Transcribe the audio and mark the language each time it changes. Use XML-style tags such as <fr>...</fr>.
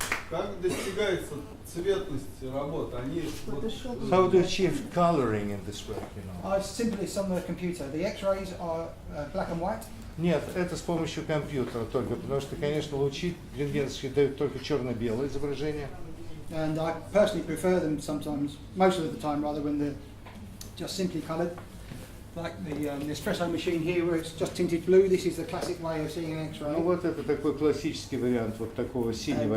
<ru>Как достигается цветность работ? Они</ru> <en>How do you achieve coloring in this work, you know? Simply it's on the computer. The X-rays are black and white.</en> <ru>Нет, это с помощью компьютера только, потому что, конечно, лучи рентгеновские дают только черно-белое изображение.</ru> <en>And I personally prefer them sometimes, most of the time rather, when they're just simply coloured. like the espresso machine here, where it's just tinted blue. This is the classic way of seeing an X-ray.</en> <ru>Ну вот это такой классический вариант вот такого синего</ru>